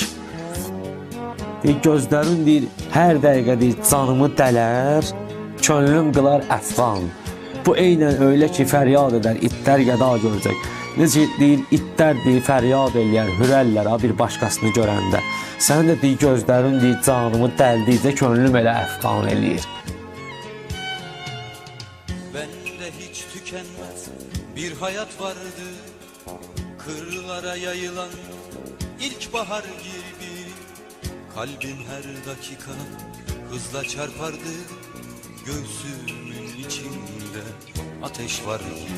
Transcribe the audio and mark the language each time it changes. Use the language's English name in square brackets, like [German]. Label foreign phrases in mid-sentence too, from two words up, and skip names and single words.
[Azerbaijani] Gözlərin deyir, hər dəqiqə deyir, canımı dələr, könlüm qılar əfqan. Bu eynən öyle ki, fəryad edər itlər gəda görcək. Necə deyir, itlər deyir, fəryad eləyər, hürəllər bir başqasını görəndə. Sən də deyir, gözlərin deyir, canımı dəldikcə könlüm elə əfqan eləyir. [Turkish] Bende hiç tükenmez bir hayat vardı, kırlara yayılan ilkbahar gibi. Kalbim her dakika hızla çarpardı, göğsümün içinde ateş var gibi.